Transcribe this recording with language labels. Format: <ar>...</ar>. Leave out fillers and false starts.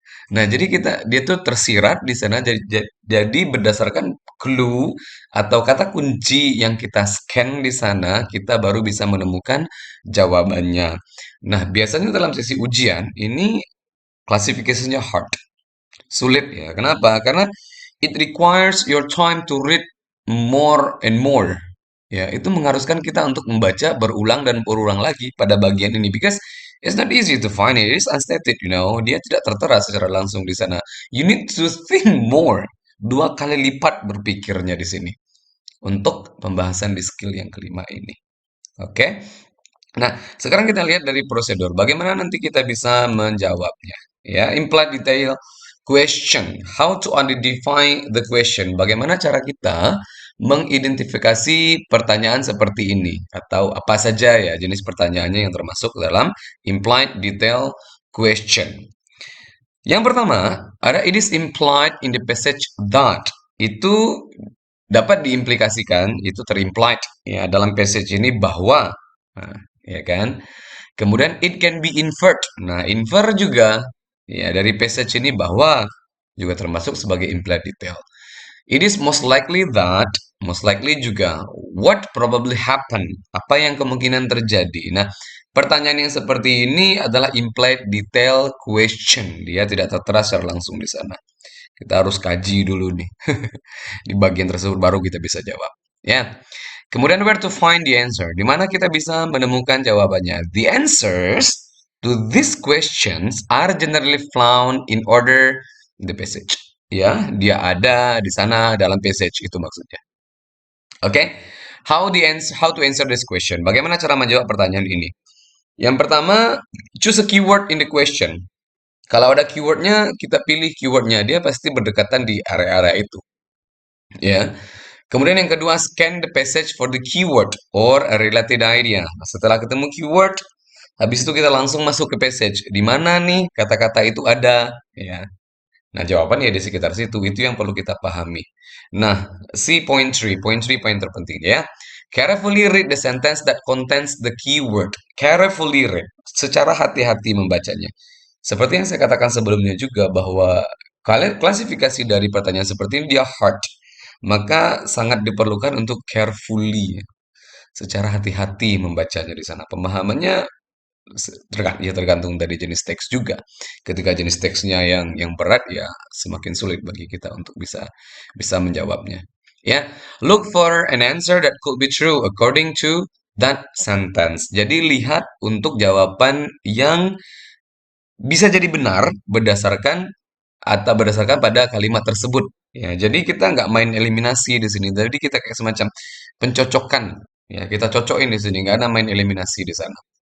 <id>Nah, jadi dia tuh tersirat di sana jadi berdasarkan clue atau kata kunci yang kita scan di sana, kita baru bisa menemukan jawabannya. Nah, biasanya dalam sesi ujian ini klasifikasinya hard, sulit ya. Kenapa?</id> <en>Karena it requires your time to read more and more.</en> <id>Ya, itu mengharuskan kita untuk membaca berulang dan berulang lagi pada bagian ini</id> <en>because it's not easy to find it. It's unstated, you know.</en> <id>Dia tidak tertera secara langsung di sana.</id> <en>You need to think more.</en> <id>Dua kali lipat berpikirnya di sini untuk pembahasan di skill yang kelima ini. Oke. Nah, sekarang kita lihat dari prosedur. Bagaimana nanti kita bisa menjawabnya?</id> <en>Ya, implied detail question. How to identify the question?</en> <id>Bagaimana cara kita mengidentifikasi pertanyaan seperti ini atau apa saja ya jenis pertanyaannya yang termasuk dalam implied detail question. Yang pertama, ada</id> <en>it is implied in the passage that.</en> <id>Itu dapat diimplikasikan, itu terimplied ya dalam passage ini bahwa. Nah, ya kan? Kemudian</id> <en>it can be inferred.</en> <id>Nah, infer juga ya dari passage ini bahwa juga termasuk sebagai implied detail.</id> <en>It is most likely juga, what probably happen,</en> <id>apa yang kemungkinan terjadi. Nah, pertanyaan yang seperti ini adalah implied detail question. Dia tidak tertera secara langsung di sana. Kita harus kaji dulu nih. Di bagian tersebut baru kita bisa jawab. Ya.</id> <en>Kemudian where to find the answer?</en> <id>Di mana kita bisa menemukan jawabannya?</id> <en>The answers to these questions are generally found in order in the passage.</en> <id>Ya, dia ada di sana dalam passage itu maksudnya. Oke. Okay?</id> <en>How to answer this question?</en> <id>Bagaimana cara menjawab pertanyaan ini? Yang pertama,</id> <en>choose a keyword in the question.</en> <id>Kalau ada keywordnya, kita pilih keywordnya. Dia pasti berdekatan di area-area itu. Ya. Kemudian yang kedua,</id> <en>scan the passage for the keyword or a related idea.</en> <id>Nah, setelah ketemu keyword, habis itu kita langsung masuk ke passage. Di mana nih kata-kata itu ada? Ya. Nah, jawaban ya di sekitar situ. Itu yang perlu kita pahami. Nah, si point 3 poin terpenting ya.</id> <en>Carefully read the sentence that contains the keyword. Carefully read.</en> <id>Secara hati-hati membacanya. Seperti yang saya katakan sebelumnya juga bahwa klasifikasi dari pertanyaan seperti ini dia hard. Maka sangat diperlukan untuk carefully, secara hati-hati membacanya di sana. Pemahamannya ya tergantung dari jenis teks juga. Ketika jenis teksnya yang berat ya semakin sulit bagi kita untuk bisa bisa menjawabnya.</id> <en>Ya, look for an answer that could be true according to that sentence.</en> <id>Jadi lihat untuk jawaban yang bisa jadi benar berdasarkan pada kalimat tersebut. Ya, jadi kita nggak main eliminasi di sini. Jadi kita kayak semacam pencocokan. Ya, kita cocokin di sini. Nggak ada main eliminasi di sana.</id>